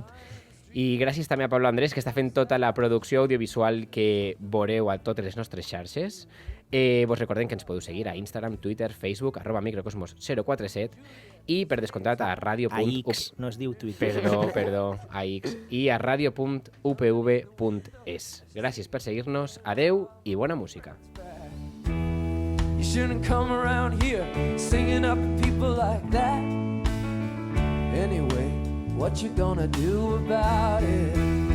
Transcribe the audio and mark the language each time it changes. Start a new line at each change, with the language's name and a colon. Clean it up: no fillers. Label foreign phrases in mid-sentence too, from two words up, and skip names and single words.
Catalan: I gràcies també a Pablo Andrés, que està fent tota la producció audiovisual que veureu a totes les nostres xarxes. Vos recordem que ens podeu seguir a Instagram, Twitter, Facebook, @microcosmos047 i, per descomptat, a radio. A X, no es diu Twitter. Perdó, a X. I a radio.upv.es. Gràcies per seguir-nos, adeu i bona música.
English: You shouldn't come around here singing up at people like that. Anyway, what you gonna do about it?